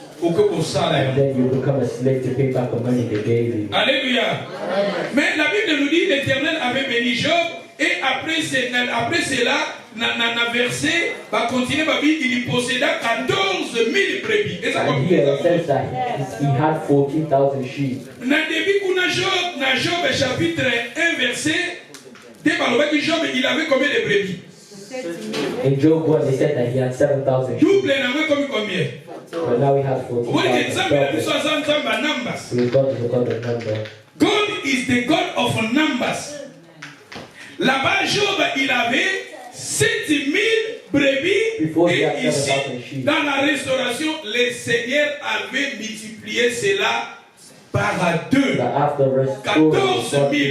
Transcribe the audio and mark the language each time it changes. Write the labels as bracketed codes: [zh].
[en] and then you become a slave to pay back the money they gave you. [fr] Alléluia. Mais la Bible nous dit l'Éternel avait béni Job et après cela, na verset, va continuer, il posséda 14 000 brebis. Et ça [en] And here it says that he had 14,000 sheep. [fr] Na début kuna Job, na Job chapitre 1 verset, Job il avait combien de brebis? [en] In Job 1, they said that he had 7,000 sheep. [fr] Double n'a comme combien? [en] But now we have 14,000. God is the God is the God of numbers. God is the God of numbers. [fr] Là-bas, Job, il avait 7 000 brebis. Et ici, dans la restauration, le Seigneur avait multiplié cela par 2. 14 000.